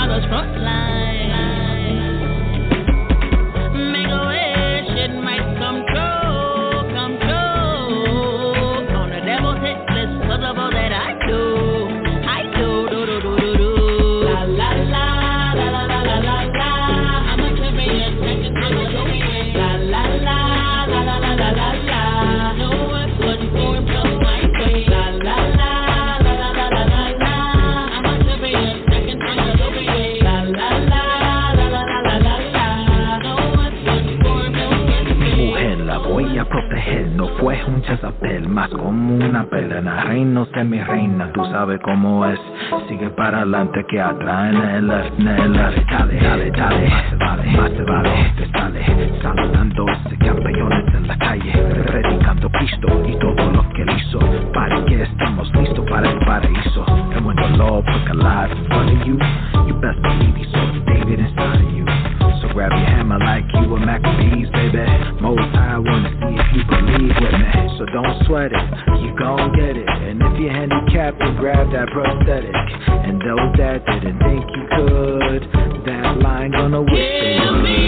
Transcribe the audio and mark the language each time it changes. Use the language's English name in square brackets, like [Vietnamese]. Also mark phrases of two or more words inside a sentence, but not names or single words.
[English] front line. Make a wish, it might come true, come true. On the devil's hit list, cause of all that I do, do, do, do, do, do. La, la, la, la, la, la, la, la, la. I'm a champion, second to the way. La, la, la, la, la, la, la, la, la. No one but for himself my way. La, la, la, la, la, la, la, la, la. I'm a champion, second to the way. La, la, la, la, la, la, la, la, la. No one but for himself my way. [Spanish] Mujer, la voy a proteger, no fue un Jezabel, más como una pelena, reino de mi reina, tú sabes cómo es, sigue para adelante que atrás en el left, dale, dale, dale, más te vale, te sale, saludando ese campeones en la calle, predicando Cristo y todo lo que él hizo, para que estamos listos para el paraíso, [English] and when the Lord put a life in front of you, you best believe he saw David inside of you. So grab your hammer like you were Maccabees, baby. Most High wanna see if you believe with me. So don't sweat it, you gon' get it. And if you're handicapped, then grab that prosthetic. And those that didn't think you could, that line gonna wish they would.